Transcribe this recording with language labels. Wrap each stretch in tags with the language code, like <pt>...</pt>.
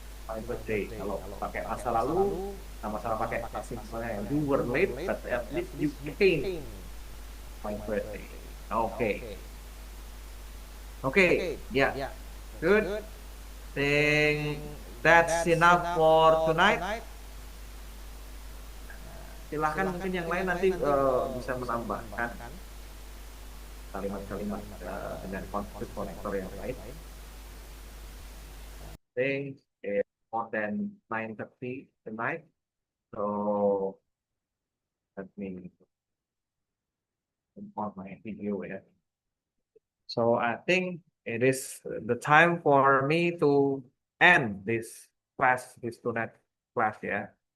<en>My birthday.</en> <id>Kalau pakai masa lalu, sama-sama pakai misalnya</id> <en>you were late, but at least you came. My birthday. Okay. Yeah. Good. Think that's enough for tonight.</en> <id>Silahkan mungkin yang lain nanti bisa menambahkan kalimat-kalimat dengan konektor yang lain.</id> <en>Think it's more than 9:30 tonight. So let me on my video ya. So I think it is the time for me to end this class, this tonight class ya.</en>